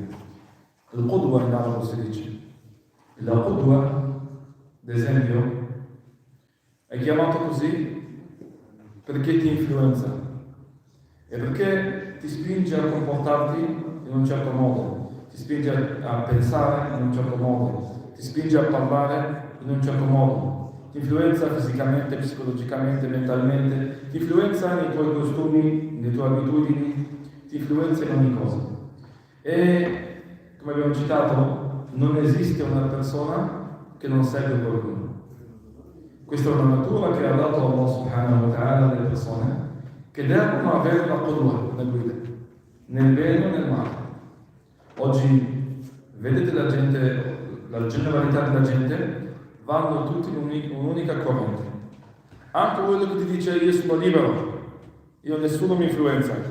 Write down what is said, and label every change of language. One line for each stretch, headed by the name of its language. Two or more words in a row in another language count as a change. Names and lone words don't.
Italian: Il Qudwa in arabo si dice. La Qudwa, l'esempio, è chiamato così perché ti influenza e perché ti spinge a comportarti in un certo modo, ti spinge a pensare in un certo modo, ti spinge a parlare in un certo modo, ti influenza fisicamente, psicologicamente, mentalmente, ti influenza nei tuoi costumi, nelle tue abitudini, ti influenza in ogni cosa. E come abbiamo citato, non esiste una persona che non segue qualcuno. Questa è una natura che ha dato Allah
Arabic: سبحانه وتعالى
Italian: alle persone che devono avere una qudwa, una guida, nel bene o nel male. Oggi vedete la gente, la generalità della gente, vanno tutti in un'unica corrente. Anche quello che ti dice io sono libero, io nessuno mi influenza.